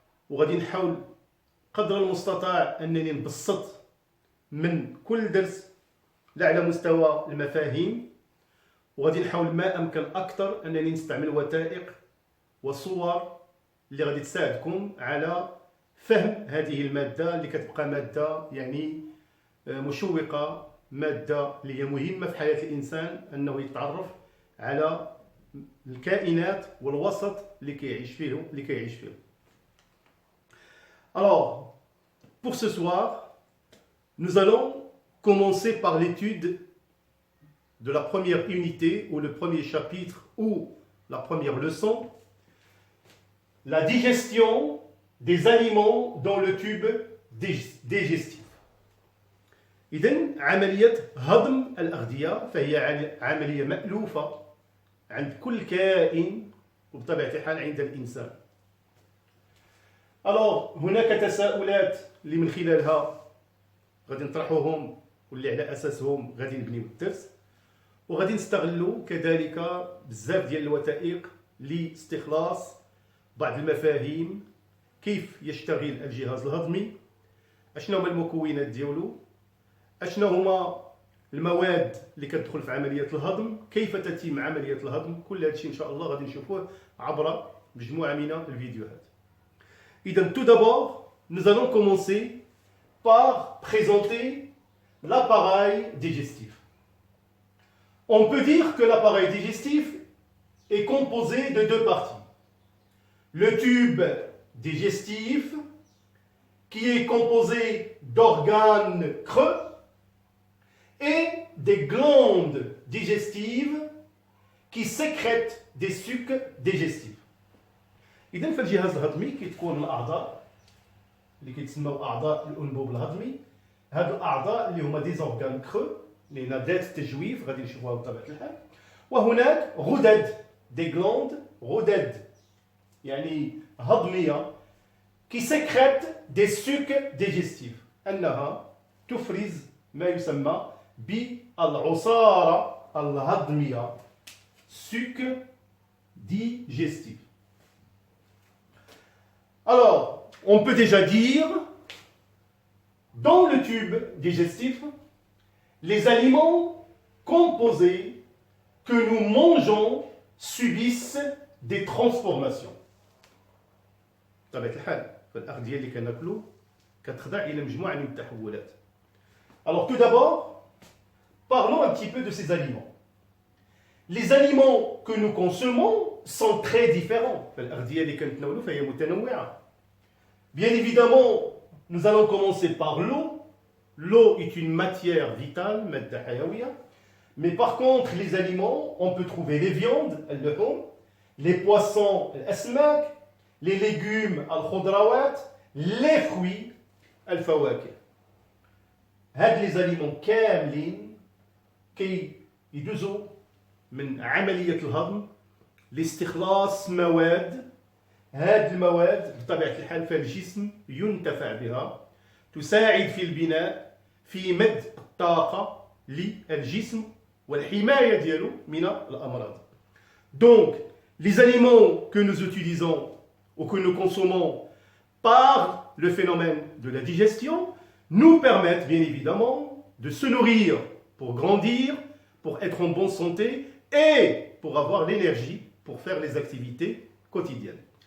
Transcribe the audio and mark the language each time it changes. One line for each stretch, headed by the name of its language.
Arabic: وغادي نحاول قدر المستطاع أنني نبسط من كل درس لا على مستوى المفاهيم، وغادي نحاول ما أمكن أكثر أنني نستعمل وثائق وصور اللي غادي تساعدكم على فهم هذه المادة اللي كتبقى مادة يعني مشوقة، مادة اللي هي مهمة في حياة الإنسان أنه يتعرف على الكائنات والوسط اللي كيعيش فيه.
French: Alors, pour ce soir, nous allons commencer par l'étude de la première unité ou le premier chapitre ou la première leçon, la digestion des aliments dans le tube digestif.
Arabic: إذن عملية هضم الأغذية فهي عملية مألوفة عند كل كائن وبطبيعة الحال عند الإنسان. Alors هناك تساؤلات اللي من خلالها غادي نطرحوهم واللي على أساسهم غادي نبنيو الدرس، وغادي نستغلوا كذلك بزاف ديال الوثائق لاستخلاص بعض المفاهيم، كيف يشتغل الجهاز الهضمي، اشنو هما المكونات ديالو، اشنو هما المواد اللي كتدخل في عملية الهضم، كيف تتم عملية الهضم. كل هذا الشيء إن شاء الله غادي نشوفوه عبر مجموعة من الفيديوهات.
French: إذا tout d'abord, nous allons commencer par présenter l'appareil digestif. On peut dire que l'appareil digestif est composé de deux parties. Le tube digestif, qui est composé d'organes creux, et des glandes digestives qui sécrètent des sucs digestifs.
Arabic: إذن في الجهاز الهضمي كتكون الأعضاء اللي كيتسموا أعضاء الأنبوب الهضمي. هادو الأعضاء اللي هما دي زورغان كرو اللي هنا ذات التجويف غادي نشوفوها بطبيعة الحال، وهناك غدد دي غلاند، غدد يعني هضمية
French: qui sécrètent des sucs digestifs،
Arabic: أنها تفرز ما يسمى بالعصارة الهضمية suc digestif.
French: Alors, on peut déjà dire, dans le tube digestif, les aliments composés que nous mangeons subissent des transformations.
Arabic: بطبيعة الحال فالأغذية اللي كناكلو كتخضع إلى مجموعة من التحولات.
French: Alors tout d'abord, parlons un petit peu de ces aliments. Les aliments que nous consommons sont très différents.
Arabic: فالأغذية اللي كنتناولو فهي متنوعة.
French: Bien évidemment, nous allons commencer par l'eau. L'eau est une matière vitale,
Arabic: مادة حيوية.
French: Mais par contre, les aliments, on peut trouver les viandes, اللحوم, les poissons, الأسماك, les légumes, الخضروات, les fruits, الفواكه.
Arabic: هاد
French: les aliments
Arabic: كاملين كي يدوزوا من عملية الهضم لاستخلاص مواد. هاد المواد بطبيعة الحال فالجسم ينتفع بها، تساعد في البناء، في مد الطاقة للجسم والحماية ديالو من الأمراض.
French: Donc, les aliments que nous utilisons ou que nous consommons par le phénomène de la digestion nous permettent bien évidemment de se nourrir pour grandir, pour être en bonne santé et pour avoir l'énergie pour faire les activités quotidiennes.